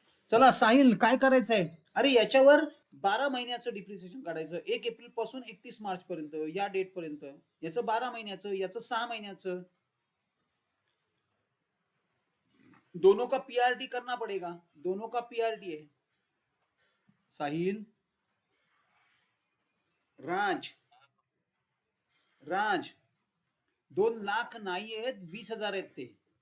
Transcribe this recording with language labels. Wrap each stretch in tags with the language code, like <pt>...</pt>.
<mr>चला साहिल काय करायचंय? अरे याच्यावर 12 महिन्याचं डिप्रिसिएशन काढायचं, 1 एप्रिल पासून 31 मार्च पर्यंत, या डेट पर्यंत. याचं 12 महिन्याचं, याचं 6 महिन्याचं.</mr> <hi>दोनों का पीआरटी करना पड़ेगा, दोनों का पीआरटी है.</hi> <mr>साहिल, राज, राज, 2 लाख नाही आहेत, 20,000 आहेत ते.</mr>